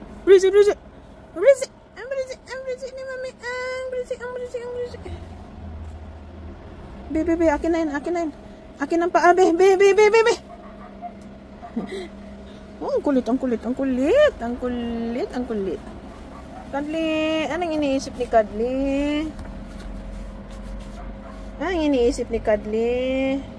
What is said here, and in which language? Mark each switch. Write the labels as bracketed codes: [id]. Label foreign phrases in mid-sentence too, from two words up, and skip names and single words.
[id] berisik, berisik. Berisik. Berisik, berisik ni mami. Berisik, berisik, berisik. [tl] Be, akin na yun, akin na yun. Akin ang paa, be. Oh, ang kulit, ang kulit, ang kulit. Ang kulit, ang kulit. Cuddly, anong iniisip ni Cuddly? Anong iniisip ni Cuddly?